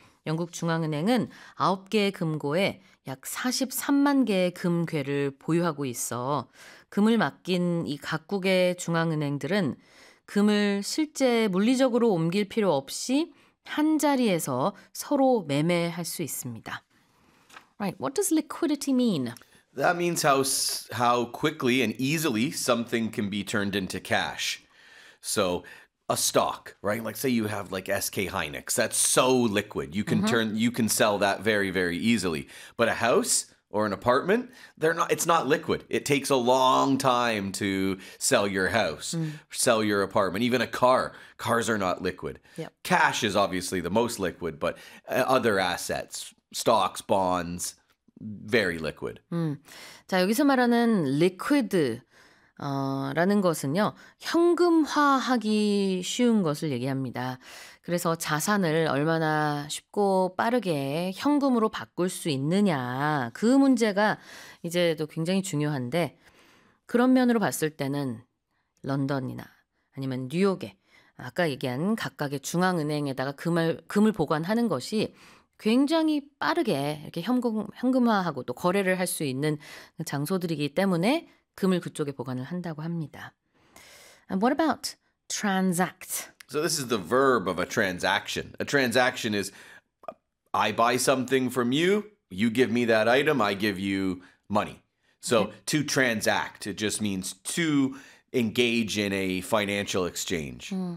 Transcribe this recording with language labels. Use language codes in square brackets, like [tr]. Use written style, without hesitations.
[ko] 영국 중앙은행은 9개의 금고에 약 43만 개의 금괴를 보유하고 있어 금을 맡긴 이 각국의 중앙은행들은 금을 실제 물리적으로 옮길 필요 없이 한 자리에서 서로 매매할 수 있습니다. [en] Right, what does liquidity mean? That means how quickly and easily something can be turned into cash. So a stock, right? Like say you have like SK Hynix, that's so liquid. You can turn, you can sell that very, very easily. But a house or an apartment, they're not, it's not liquid. It takes a long time to sell your house, sell your apartment, even a car. Cars are not liquid. Yep. Cash is obviously the most liquid, but other assets, stocks, bonds, very liquid. [ko] 자, 여기서 말하는 liquid, 라는 것은요, 현금화하기 쉬운 것을 얘기합니다. 그래서 자산을 얼마나 쉽고 빠르게 현금으로 바꿀 수 있느냐, 그 문제가 이제 또 굉장히 중요한데, 그런 면으로 봤을 때는 런던이나 아니면 뉴욕에, 아까 얘기한 각각의 중앙은행에다가 금을 보관하는 것이 굉장히 빠르게 이렇게 현금화하고 또 거래를 할 수 있는 장소들이기 때문에 금을 그쪽에 보관을 한다고 합니다. [en] And what about transact? So this is the verb of a transaction. A transaction is I buy something from you, you give me that item, I give you money. So okay. to transact, it just means to engage in a financial exchange.